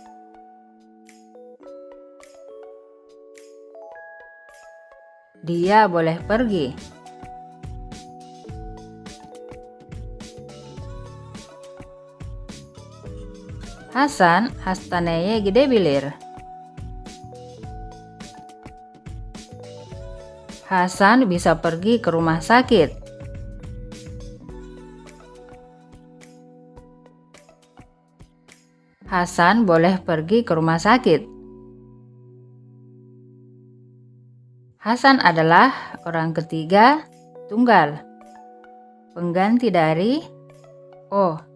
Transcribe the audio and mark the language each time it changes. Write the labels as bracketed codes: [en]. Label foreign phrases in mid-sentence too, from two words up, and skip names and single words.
[id] Dia boleh pergi. [tr] Hasan hastaneye gidebilir. [id] Hasan bisa pergi ke rumah sakit. Hasan boleh pergi ke rumah sakit. Hasan adalah orang ketiga tunggal, pengganti dari oh.